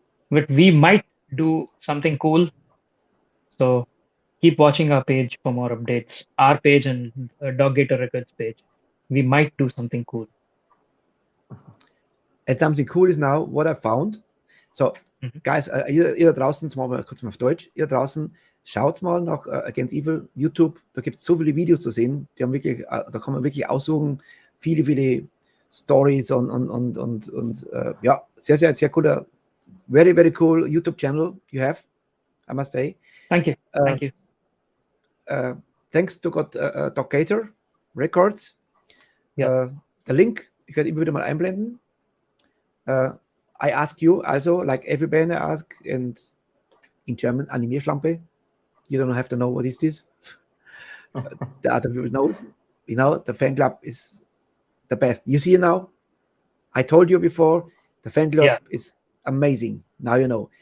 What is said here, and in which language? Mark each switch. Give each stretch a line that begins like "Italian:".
English: But we might do something cool. So keep watching our page for more updates. Our page and Dog Gator Records page. We might do something cool. And something cool is now what I found. So, guys,
German: ihr da draußen, jetzt machen wir kurz mal auf Deutsch, ihr da draußen, schaut mal nach Against Evil, YouTube, da gibt es so viele Videos zu sehen, die haben wirklich, da kann man wirklich aussuchen, viele Stories und ja, sehr cooler,
English: very cool YouTube channel you have, I must say. Thank you. Thank you. Thanks to Dog Gator Records.
German: Ja. Der Link, ich werde immer wieder mal einblenden.
English: I ask you also, like every band I ask, and in German, Animierschlampe. You don't have to know what is this. The other people knows. You know, the fan club is the best. You see now, I told you before, the fan club is amazing. Now you know.